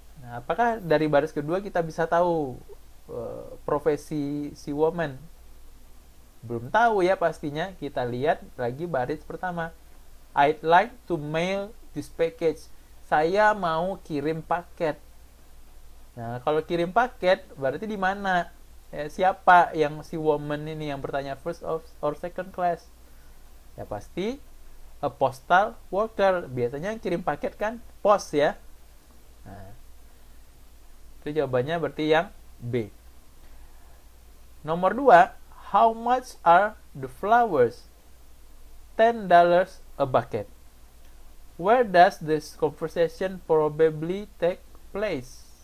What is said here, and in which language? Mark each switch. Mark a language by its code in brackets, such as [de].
[id] Nah, apakah dari baris kedua kita bisa tahu profesi si woman? Belum tahu ya pastinya. Kita lihat lagi baris pertama. [en] I'd like to mail this package. [id] Saya mau kirim paket. Nah, kalau kirim paket berarti di mana? Siapa yang si woman ini yang bertanya [en] first or second class? [id] Ya pasti [en] a postal worker. [id] Biasanya yang kirim paket kan pos ya. Nah, itu jawabannya berarti yang B. Nomor 2, [en] how much are the flowers? $10 a bucket. Where does this conversation probably take place?